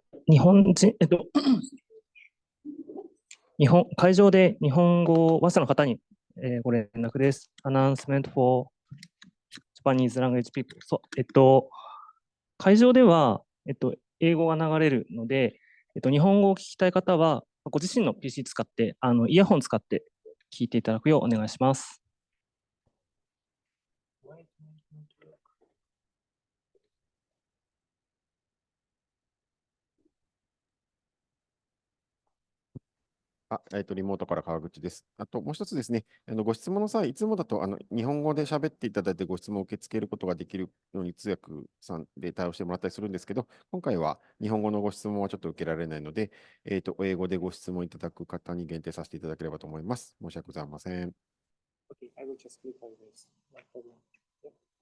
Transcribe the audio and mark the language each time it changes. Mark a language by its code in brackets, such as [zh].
[ja] 日本人、会場で日本語話者の方に、ご連絡です。 [en] Announcement for Japanese language people。 [ja] 会場では、英語が流れるので、日本語を聞きたい方は、ご自身の PC 使って、イヤホン使って聞いていただくようお願いします。リモートから川口です。あと、もう一つですね、ご質問の際、いつもだと日本語で喋っていただいてご質問を受け付けることができるように通訳さんで対応してもらったりするんですけど、今回は日本語のご質問はちょっと受けられないので、英語でご質問いただく方に限定させていただければと思います。申し訳ございません。 [en] Okay, I will just click on this. No problem. Yep.